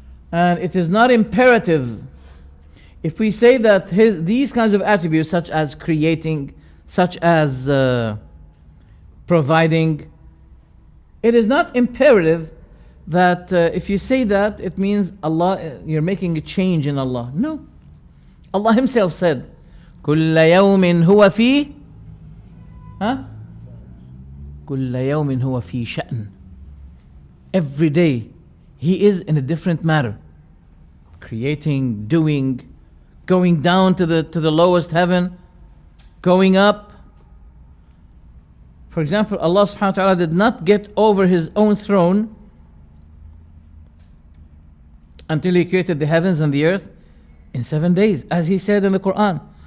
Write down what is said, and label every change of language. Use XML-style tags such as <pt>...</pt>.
<en>And it is not imperative. If we say that these kinds of attributes, such as creating, such as providing, it is not imperative that if you say that, it means Allah, you're making a change in Allah. No. Allah Himself said,</en> <ar>كُلَّ يَوْمٍ هُوَ فِي كُلَّ يَوْمٍ هُوَ فِي شَأْنٍ.</ar> <en>Every day, He is in a different matter. Creating, doing, going down to the lowest heaven, going up. For example, Allah subhanahu wa ta'ala did not get over His own throne until He created the heavens and the earth in 7 days, as He said in the Qur'an.</en>